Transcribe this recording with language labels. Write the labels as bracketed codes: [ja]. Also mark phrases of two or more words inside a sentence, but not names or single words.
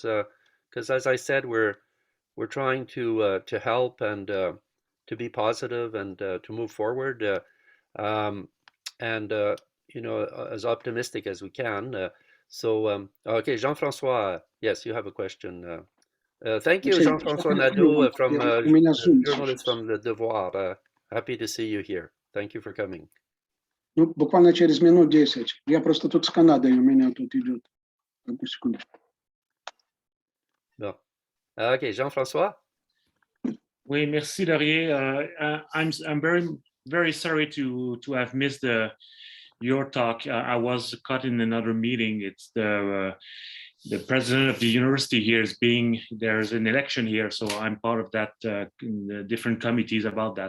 [en] Because as I said, we're trying to help and to be positive and to move forward, and you know, as optimistic as we can. So okay, Jean-François, yes, you have a question. Thank you, Jean-François Nadeau, from journalist from Le Devoir. Happy to see you here. Thank you for coming. [ru] Ну, буквально через минут 10. Я просто тут с Канадой, у меня тут идет. Одну секунду. [fr] Bon. Okay, Jean-François? Oui, merci, Laurier. [en] I'm very sorry to have missed your talk. I was caught in another meeting. It's the president of the university here there's an election here, so I'm part of that, different committees about that.